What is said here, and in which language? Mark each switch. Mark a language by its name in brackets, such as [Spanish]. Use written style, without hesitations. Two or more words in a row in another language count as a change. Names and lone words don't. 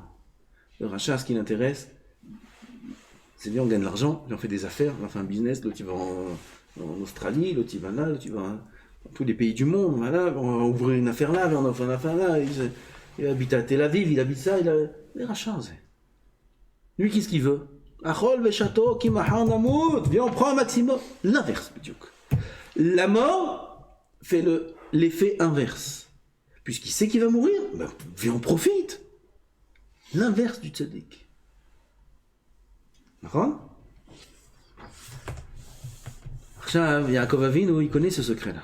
[French] Le rachat, ce qui l'intéresse, c'est bien, on gagne de l'argent, on fait des affaires, on fait un business, l'autre il va en Australie, l'autre il va là, l'autre il va tous les pays du monde, voilà, on va ouvrir une affaire là, on va ouvrir une affaire là, il habite à Tel Aviv, il habite ça, il a les rachats. Lui, qu'est-ce qu'il veut? [Hebrew] אכול ושתו כי מחר נמות. [French] Viens, on prend un maximum. L'inverse, bidiouk. La mort fait l'effet inverse. Puisqu'il sait qu'il va mourir, ben, viens, on profite. L'inverse du tzaddik. D'accord? Yaakov Avinu, il connaît ce secret-là.